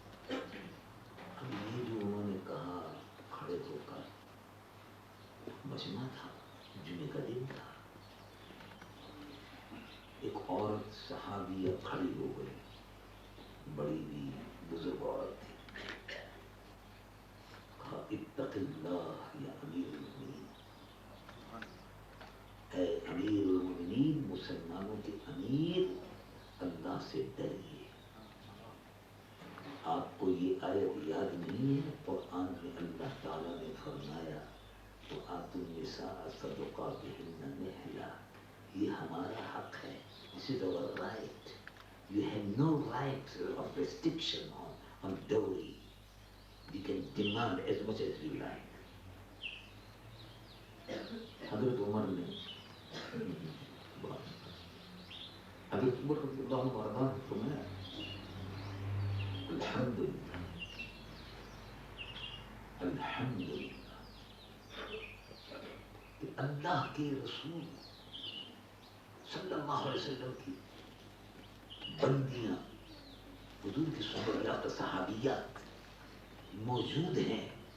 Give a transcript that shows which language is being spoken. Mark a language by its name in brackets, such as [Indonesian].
[Urdu] اب یہ جو انہوں نے کہا کھڑے ہو کر، مجمع تھا، جمعے کا دن تھا، ایک عورت صحابیہ کھڑی ہو گئی، بڑی بھی بزرگ عورت تھی، کہا [Arabic] اتق اللہ یا امیر المؤمنین، [Urdu] اے امیر المؤمنین، مسلمانوں کے امیر، اللہ سے ڈریے. آپ کو یہ آیت یاد نہیں ہے؟ قرآن میں اللہ تعالیٰ نے فرمایا [Arabic] وَآتُوا النِّسَاءَ صَدُقَاتِهِنَّ نِحْلًا، [Urdu] یہ ہمارا حق ہے، [English] this is our right. You have no right of restriction on dowry. We can demand as much as we like. [Urdu] حضرت عمر نے حضرت عمر رضی اللہ عنہ وارضاہ نے فرمایا الحمدللہ الحمدللہ کہ اللہ کے رسول صلی اللہ علیہ وسلم کی بندیاں، حضور کی صحبت یافتہ صحابیات موجود ہیں.